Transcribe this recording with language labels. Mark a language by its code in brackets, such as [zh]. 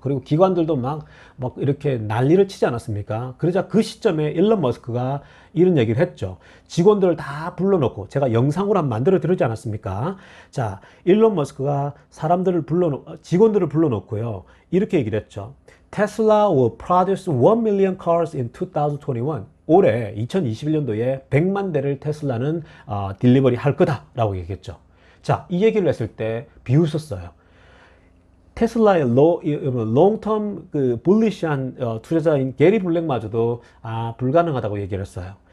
[ko] 그리고 기관들도 막 이렇게 난리를 치지 않았습니까? 그러자 그 시점에 일론 머스크가 이런 얘기를 했죠. 직원들을 다 불러놓고, 제가 영상으로 한번 만들어 드리지 않았습니까? 자, 일론 머스크가 직원들을 불러놓고요, 이렇게 얘기를 했죠. [en] Tesla will produce 1 million cars in 2021. [ko] 올해 2021년도에 100만 대를 테슬라는 딜리버리 할 거다라고 얘기했죠. 자, 이 얘기를 했을 때 비웃었어요. 테슬라의 롱텀 불리시한 투자자인 게리 블랙마저도 불가능하다고 얘기를 했어요.